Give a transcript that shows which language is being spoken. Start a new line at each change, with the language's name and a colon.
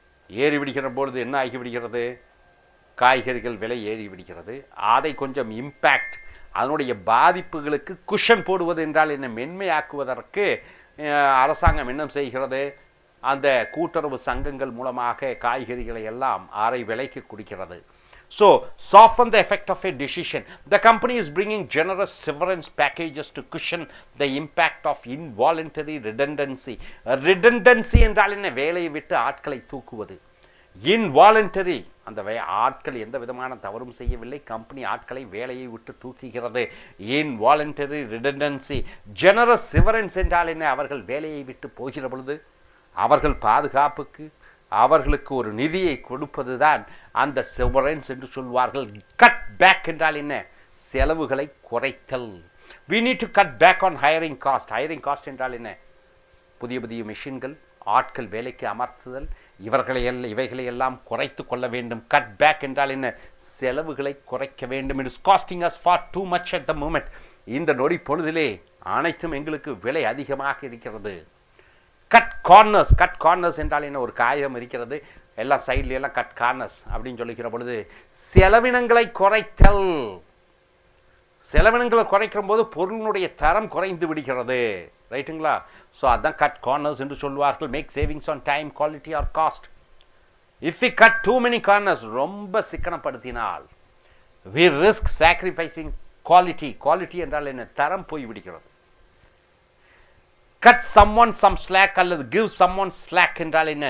Tamil: ஏறிவிடுகிற பொழுது என்ன ஆகிவிடுகிறது? காய்கறிகள் விலை ஏறிவிடுகிறது. அதை கொஞ்சம் இம்பேக்ட், அதனுடைய பாதிப்புகளுக்கு குஷன் போடுவது என்றால் என்ன? மென்மையாக்குவதற்கு அரசாங்கம் என்ன செய்கிறது? அந்த கூட்டுறவு சங்கங்கள் மூலமாக காய்கறிகளை எல்லாம் அரை விலைக்கு கொடுக்கிறது.
English: So, soften the effect of a decision. The company is bringing generous severance packages to cushion the impact of involuntary redundancy.
Tamil: Redundancy என்றால் என்ன? வேலையை விட்டு ஆட்களை தூக்குவது. இன்வாலண்டரி, அந்த ஆட்கள் எந்த விதமான தவறும் செய்யவில்லை, கம்பெனி ஆட்களை வேலையை விட்டு தூக்குகிறது. Involuntary redundancy. ஜெனரஸ் செவரன்ஸ் என்றால் என்ன? அவர்கள் வேலையை விட்டு போகிற பொழுது அவர்கள் பாதுகாப்புக்கு அவர்களுக்கு ஒரு நிதியை கொடுப்பது தான் அந்த செவரன்ஸ் என்று சொல்வார்கள். கட் பேக் என்றால் என்ன? செலவுகளை குறைத்தல்.
English: we need to cut back on hiring cost. hiring cost
Tamil: என்றால் என்ன? புதிய புதிய மிஷின்கள், ஆட்கள் வேலைக்கு அமர்த்துதல், இவைகளை எல்லாம் குறைத்து கொள்ள வேண்டும். கட் பேக் என்றால் என்ன? செலவுகளை குறைக்க வேண்டும்.
English: It is costing as far too much at the moment.
Tamil: இந்த நொடி பொழுதிலே அனைத்தும் எங்களுக்கு விலை அதிகமாக இருக்கிறது. Cut corners. கட் கார்னர்ஸ் என்றால் என்ன? ஒரு காகிதம் இருக்கிறது, எல்லாம் சைட்ல எல்லாம் கட் கார்னர்ஸ் அப்படின்னு சொல்லிக்கிற பொழுது செலவினங்களை குறைத்தல். செலவினங்களை குறைக்கிற போது பொருளினுடைய தரம் குறைந்து விடுகிறது. ரைட்டுங்களா?
English: so அதான் cut corners
Tamil: என்று சொல்வார்கள்.
English: Make savings on time, quality or cost. If we cut too many corners,
Tamil: ரொம்ப சிக்கனப்படுத்தினால்
English: We risk sacrificing quality.
Tamil: Quality என்றால் என்ன? தரம் போய் விடுகிறது.
English: cut someone some slack அல்லது give someone slack
Tamil: என்றால் என்ன?